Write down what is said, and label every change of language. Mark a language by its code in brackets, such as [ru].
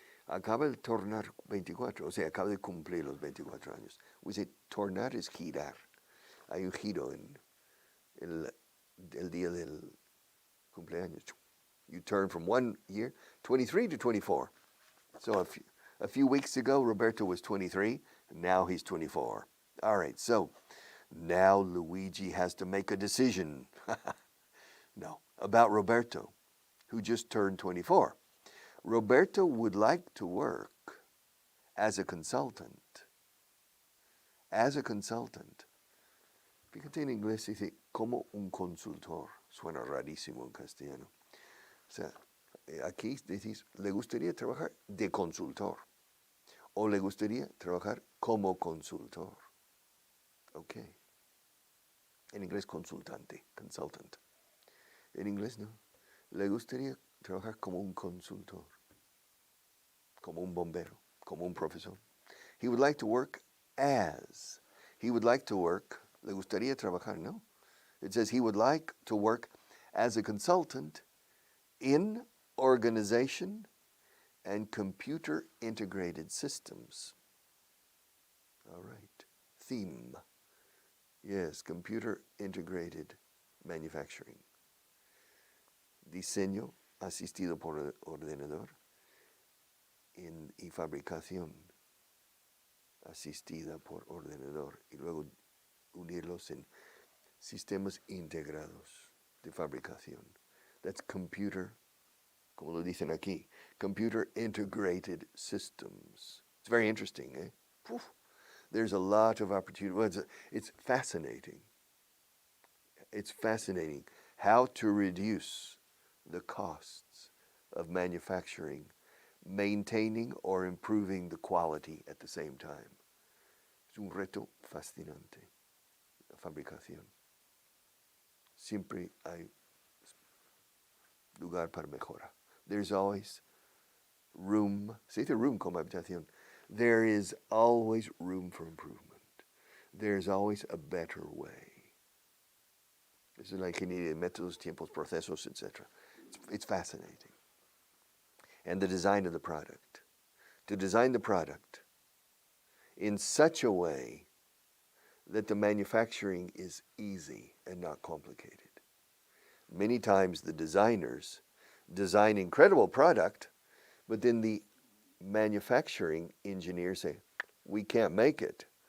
[es] Acaba de tornar 24, o sea, acaba de cumplir los 24 años. [en] We say [es] tornar es girar. Hay un giro en el día del cumpleaños. [en] You turn from 1 year, 23 to 24. So a few weeks ago, Roberto was 23, and now he's 24. All right, so now Luigi has to make a decision. No, about Roberto, who just turned 24. Roberto would like to work as a consultant. As a consultant. [es] Fíjate en inglés dice como un consultor. Suena rarísimo en castellano. O sea, aquí decís, le gustaría trabajar de consultor. O le gustaría trabajar como consultor. Ok. En inglés consultante, consultant. En inglés no. Le gustaría trabajar como un consultor. Como un bombero. Como un profesor. [en] He would like to work as. He would like to work. [es] Le gustaría trabajar, no? [en] It says he would like to work as a consultant in organization and computer integrated systems. All right. Theme. Yes, computer integrated manufacturing. [es] Diseño asistido por ordenador y fabricación asistida por ordenador y luego unirlos en sistemas integrados de fabricación. [en] That's computer, [es] como lo dicen aquí, [en] computer integrated systems. It's very interesting, eh? Poof. There's a lot of opportunity. Well, it's fascinating. It's fascinating how to reduce the costs of manufacturing, maintaining or improving the quality at the same time. [es] Es un reto fascinante, la fabricación. Siempre hay lugar para mejora. [en] There's always room, [es] se dice room como habitación. [en] There is always room for improvement. there's always a better way. This is like [es] ingeniería, métodos, tiempos, procesos, [en] etc. It's fascinating. And the design of the product. To design the product in such a way that the manufacturing is easy and not complicated. Many times the designers design incredible product, but then the manufacturing engineers say, we can't make it.